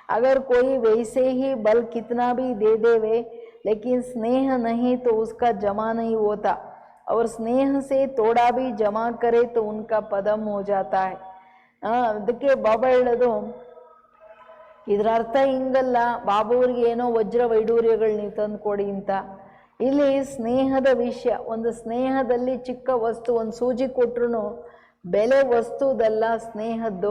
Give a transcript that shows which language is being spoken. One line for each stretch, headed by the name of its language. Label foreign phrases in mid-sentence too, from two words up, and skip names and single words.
Hindi: अगर कोई वैसे ही बल कितना भी दे देवे, लेकिन स्नेह नहीं तो उसका जमा नहीं होता, और स्नेह से थोड़ा भी जमा करे तो उनका पदम हो जाता है.
Kannada: ಅದಕ್ಕೆ ಬಾಬಾ ಹೇಳೋದು, ಇದರ ಅರ್ಥ ಹಿಂಗಲ್ಲ ಬಾಬುವ್ರಿಗೆ ಏನೋ ವಜ್ರ ವೈಡೂರ್ಯಗಳು ನೀವು ತಂದು ಕೊಡಿ ಅಂತ. ಇಲ್ಲಿ ಸ್ನೇಹದ ವಿಷಯ, ಒಂದು ಸ್ನೇಹದಲ್ಲಿ ಚಿಕ್ಕ ವಸ್ತು, ಒಂದು ಸೂಜಿ ಕೊಟ್ಟರು ಬೆಲೆ ವಸ್ತುದಲ್ಲ ಸ್ನೇಹದ್ದು.